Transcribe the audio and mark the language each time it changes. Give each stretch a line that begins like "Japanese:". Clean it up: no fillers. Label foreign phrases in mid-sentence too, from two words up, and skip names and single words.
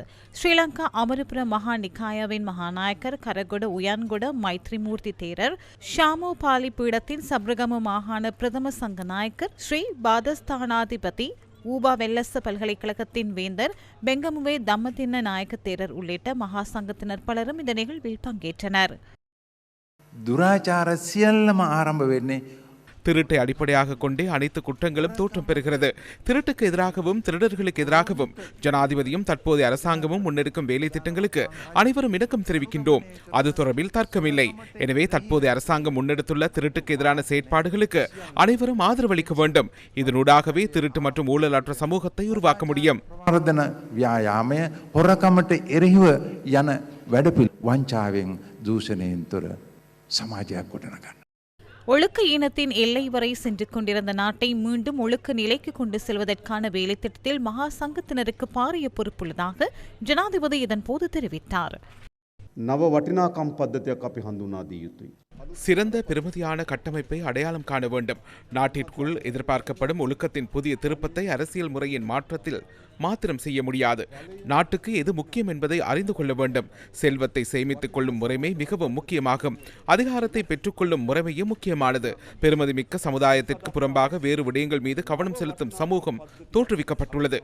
Tamil: ஸ்ரீலங்கா அமரபுர மகா நிகாயாவின் மகாநாயக்கர் கரகொட உயான்கொட மைத்ரிமூர்த்தி தேரர், ஷாமோபாலி பீடத்தின் சப்ரகம மாகாண பிரதம சங்க நாயக்கர் ஸ்ரீ பாதஸ்தானாதிபதி ஊபா வெல்லச பல்கலைக்கழகத்தின் வேந்தர் பெங்கமுவே தம்மதின்ன நாயக்க தேரர் உள்ளிட்ட மகா சங்கத்தினர் பலரும் இந்த நிகழ்வில் பங்கேற்றனர்.
Sinhala: துராச்சார සියල්ලම ආරම්භ වෙන්නේ
Tamil: திருட்டை அடிப்படையாக கொண்டே அனைத்து குற்றங்களும் தோற்றம் பெறுகிறது. திருட்டுக்கு எதிராகவும் திருடர்களுக்கு எதிராகவும் ஜனாதிபதியும் தற்போதைய அரசாங்கமும் முன்னெடுக்கும் வேலை திட்டங்களுக்கு அனைவரும் இணக்கம் தெரிவிக்கின்றோம். அது தொடர்பில் தர்க்கமில்லை. எனவே தற்போதைய அரசாங்கம் முன்னெடுத்துள்ள திருட்டுக்கு எதிரான செயற்பாடுகளுக்கு அனைவரும் ஆதரவளிக்க வேண்டும். இதனூடாகவே திருட்டு மற்றும் ஊழலற்ற சமூகத்தை உருவாக்க முடியும்.
Sinhala: වර්ධන ව්‍යායාමය හොරකමට එරෙහිව යන වැඩපිළිවෙල වංචාවෙන් දූෂණයෙන් තොර සමාජයක් ගොඩනගන්න.
Tamil: ஒழுக்க ஈனத்தின் எல்லை வரை சென்று கொண்டிருந்த நாட்டை மீண்டும் ஒழுக்க நிலைக்கு கொண்டு செல்வதற்கான வேலை திட்டத்தில் மகா சங்கத்தினருக்கு பாரிய பொறுப்புள்ளதாக ஜனாதிபதி இதன்போது தெரிவித்தார்.
Sinhala: නව වටිනාකම් පද්ධතියක් අපි හඳුනා දිය යුතුයි.
Tamil: சிறந்த பெருமதியான கட்டமைப்பை அடையாளம் காண வேண்டும். நாட்டிற்குள் எதிர்பார்க்கப்படும் ஒழுக்கத்தின் புதிய திருப்பத்தை அரசியல் முறையின் மாற்றத்தில் மாத்திரம் செய்ய முடியாது. நாட்டுக்கு எது முக்கியம் என்பதை அறிந்து கொள்ள வேண்டும். செல்வத்தை சேமித்துக் கொள்ளும் முறைமை மிகவும் முக்கியமாகும். அதிகாரத்தை பெற்றுக்கொள்ளும் முறைமையும் முக்கியமானது. பெருமதி மிக்க சமுதாயத்திற்கு புறம்பாக வேறு விடயங்கள் மீது கவனம் செலுத்தும் சமூகம் தோற்றுவிக்கப்பட்டுள்ளது.